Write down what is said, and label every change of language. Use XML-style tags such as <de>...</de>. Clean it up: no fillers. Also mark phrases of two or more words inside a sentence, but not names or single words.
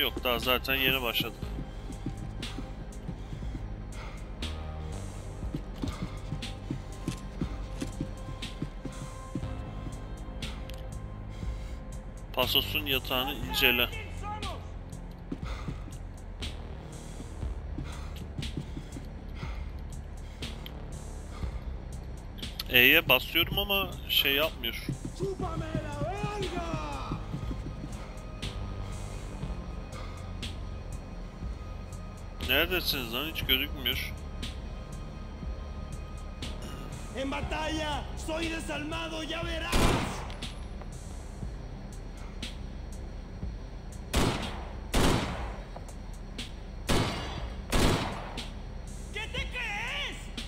<tr>Yok, daha zaten yeni başladık. Pasos'un yatağını incele. E'ye basıyorum ama şey yapmıyor.</tr> <es>¡Chúpame la verga!</es> <tr>Neredesiniz lan? Hiç gözükmüyor.</tr> <es>¡En batalla! ¡Soy desalmado! ¡Ya verás! ¿Qué te crees?</es>